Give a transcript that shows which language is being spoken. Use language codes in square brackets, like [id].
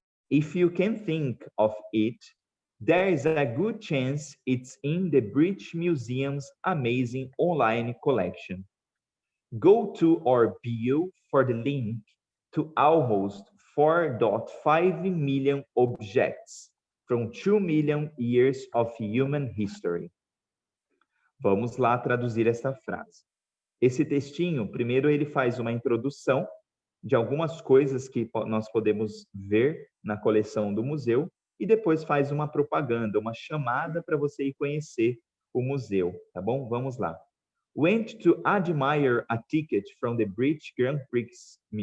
[en] If you can think of it, there is a good chance it's in the British Museum's amazing online collection. Go to our bio for the link to almost 4.5 million objects from 2 million years of human history. [pt] Vamos lá traduzir essa frase. Esse textinho, primeiro ele faz uma introdução de algumas coisas que nós podemos ver na coleção do museu e depois faz uma propaganda, uma chamada para você ir conhecer o museu, tá bom? Vamos lá. [en] Went to admire a ticket from the British Grand Prix.